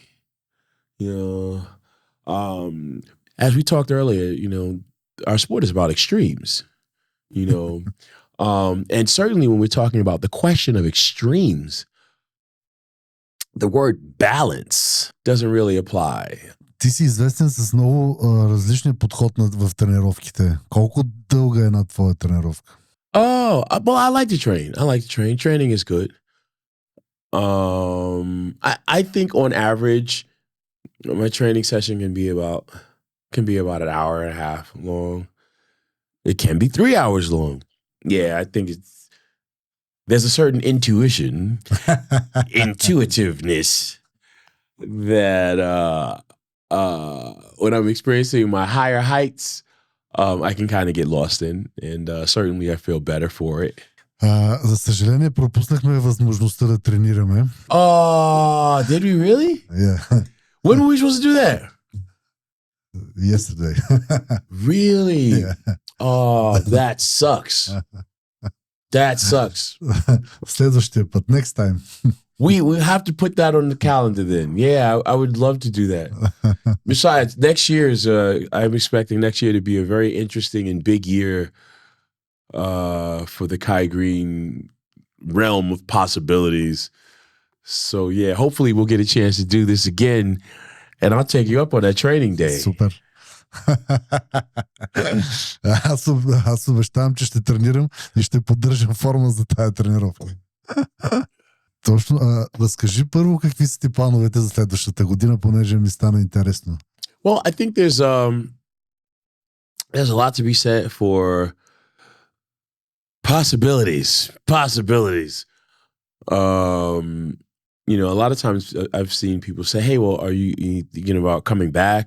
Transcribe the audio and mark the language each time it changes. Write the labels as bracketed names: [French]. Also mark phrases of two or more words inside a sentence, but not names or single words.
[English] As we talked earlier, our sport is about extremes, and certainly when we're talking about the question of extremes, the word balance doesn't really apply. [Bulgarian] Ти си известен с много различни подход в тренировките. Колко дълга е една твоя тренировка? [English] Oh, well, I like to train. Training is good. I think on average, my training session can be about an hour and a half long. It can be 3 hours long. Yeah, I think there's a certain intuitiveness that when I'm experiencing my higher heights, I can kind of get lost in, and certainly I feel better for it. [Bulgarian] За съжаление, пропуснахме възможността да тренираме. [English] Oh, did we really? Yeah. When were we supposed to do that? Yesterday. Really? Yeah. Oh, that sucks. That sucks. [Bulgarian] Следващия път, [English] next time. We have to put that on the calendar then. Yeah, I would love to do that. Besides, I'm expecting next year to be a very interesting and big year for the Kai Green realm of possibilities. So yeah, hopefully we'll get a chance to do this again, and I'll take you up on that training day. [Bulgarian] Супер. Аз обещавам, че ще тренирам и ще поддържам форма за тая тренировка. Точно. Разкажи първо какви са ти плановете за следващата година, понеже ми стана интересно. [English] Well, I think there's a lot to be said for possibilities. A lot of times I've seen people say, hey, well, are you thinking about coming back?